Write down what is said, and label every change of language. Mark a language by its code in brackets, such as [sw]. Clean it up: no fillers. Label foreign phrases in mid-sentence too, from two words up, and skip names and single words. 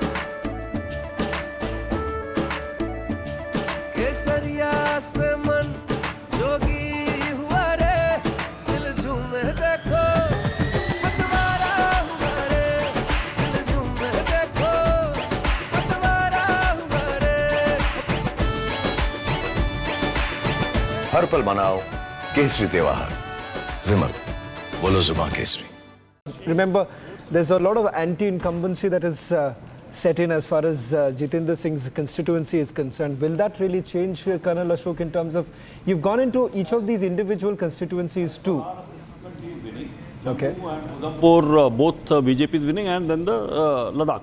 [hi] केसरिया से मन जोगी हुआ रे, दिल झूमे देखो पतवारा हुआ रे, दिल झूमे देखो पतवारा हुआ रे। हर पल मनाओ केसरी त्योहार। विमल, बोलो जुबान केसरी। [en] Remember, there's a lot of anti-incumbency that is set in as far as Jitendra Singh's constituency is concerned. Will that really change, Colonel Ashok, in terms of, you've gone into each of these individual constituencies too? Okay. Udhampur, both BJP is winning, and then the Ladakh.